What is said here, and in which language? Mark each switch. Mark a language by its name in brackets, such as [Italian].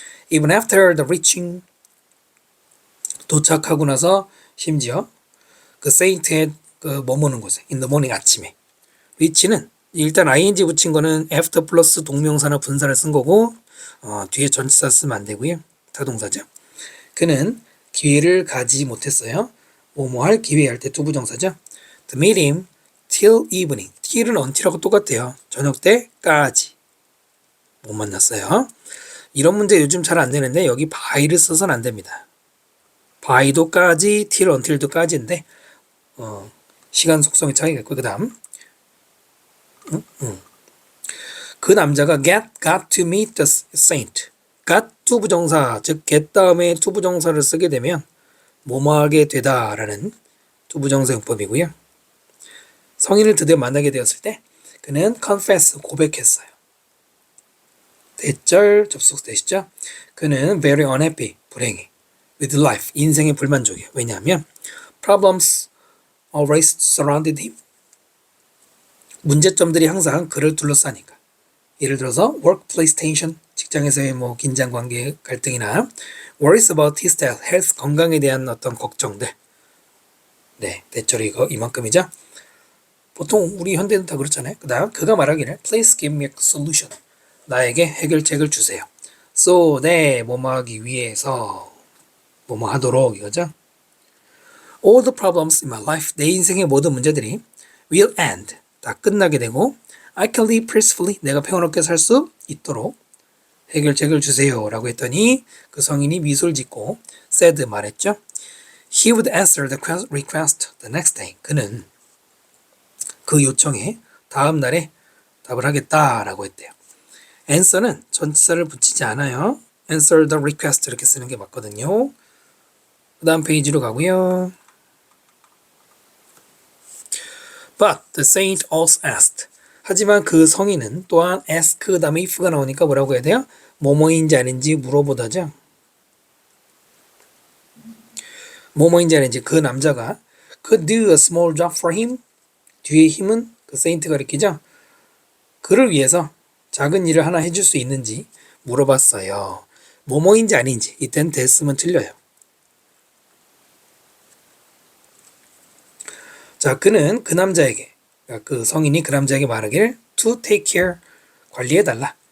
[English] even after the reaching, [Korean] 도착하고 나서 심지어 그 saint의 그 머무는 곳에 [English] in the morning, [Korean] 아침에. reach는 일단 ing 붙인 거는 after 플러스 동명사나 분사를 쓴 거고 뒤에 전치사 쓰면 안 되고요. 타동사죠. 그는 기회를 가지 못했어요. 뭐뭐 할 기회 할 때 투부정사죠. [English] To meet him till evening. [Korean] till은 until하고 똑같아요. 저녁 때까지 못 만났어요. 이런 문제 요즘 잘 안 되는데 여기 by를 써서는 안 됩니다. by도까지, till, until도까지인데 시간 속성의 차이가 있고 그 다음 그 남자가 [English] got to meet the saint. [Korean] got 투부정사, 즉 get 다음에 투부정사를 쓰게 되면 뭐뭐하게 되다라는 투부정사 용법이고요. 성인을 드디어 만나게 되었을 때 그는 confess, 고백했어요. 대절 접속 되시죠? 그는 [English] very unhappy, [Korean] 불행해. [English] with life, [Korean] 인생의 불만족이에요. 왜냐하면 [English] problems always surrounded him. [Korean] 문제점들이 항상 그를 둘러싸니까. 예를 들어서 [English] workplace tension, [Korean] 직장에서의 뭐 긴장 관계 갈등이나 [English] worries about his health, [Korean] health 건강에 대한 어떤 걱정들. 네, 대절이 이만큼이죠. 보통 우리 현대는 다 그렇잖아요. 그 다음 그가 말하기를 [English] please give me a solution. [Korean] 나에게 해결책을 주세요. so 네, 뭐뭐 하기 위해서 뭐뭐 하도록 이거죠. [English] all the problems in my life, [Korean] 내 인생의 모든 문제들이 [English] will end, [Korean] 다 끝나게 되고 [English] I can live peacefully, [Korean] 내가 평화롭게 살 수 있도록 해결책을 주세요 라고 했더니 그 성인이 미소를 짓고 said, 말했죠. [English] He would answer the request the next day. [Korean] 그는 그 요청에 다음 날에 답을 하겠다라고 했대요. answer는 전치사를 붙이지 않아요. [English] answer the request [Korean] 이렇게 쓰는 게 맞거든요. 그 다음 페이지로 가고요. [English] But the saint also asked. [Korean] 하지만 그 성인은 또한 ask 그 다음에 if가 나오니까 뭐라고 해야 돼요? 뭐뭐인지 아닌지 물어보다죠. 뭐뭐인지 아닌지 그 남자가 [English] could do a small job for him. [Korean] 뒤에 힘은 그 saint가 가리키죠. 그를 위해서 작은 일을 하나 해줄 수 있는지 물어봤어요. 뭐뭐인지 아닌지 이땐 됐으면 틀려요. 자, 그는 그 남자에게, 그 성인이 그 남자에게 말하기를 [English] to take care, [Korean] 관리해달라.